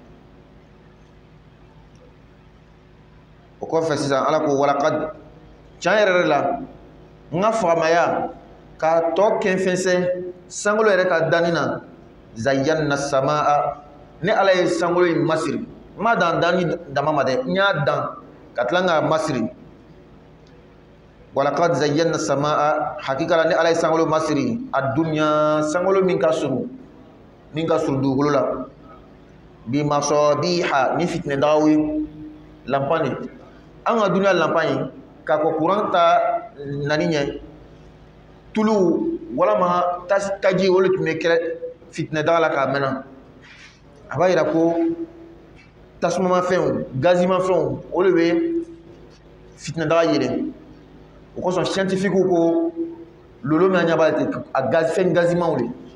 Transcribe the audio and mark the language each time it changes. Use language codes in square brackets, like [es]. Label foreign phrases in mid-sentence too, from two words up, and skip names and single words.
[bm] o kɔfɛ sisan ala ko walakad tiɲɛ yɛrɛ la n ka faamaya k'a tɔ kɛnfɛnsɛn sankolo yɛrɛ ka danni na [ar] زينا السماء [bm] ni ala ye sankolo in masiri n ma dan danni dama ma dɛ n y'a dan ka tila k'a masiri [ar] ولقد زينا السماء [bm] hakika la ni ala ye sankolo masiri a dunya sankolo min ka surun dugukolo la [ar] بمصابيح [bm] ni fitinɛdagaw ye lanpan de an ka dunya lanpan ye k'a fɔ kuran ta nani ɲɛ tulu walama taji olu tun bɛ kɛ fitinɛdaga la k'a mɛnna a b'a yira ko tasumamafɛnw gazimafɛnw olu bɛ fitinɛdaga yɛlɛn o kosɔn scientifique ko lolo min an ɲɛ b'a ten a fɛn gazimanw de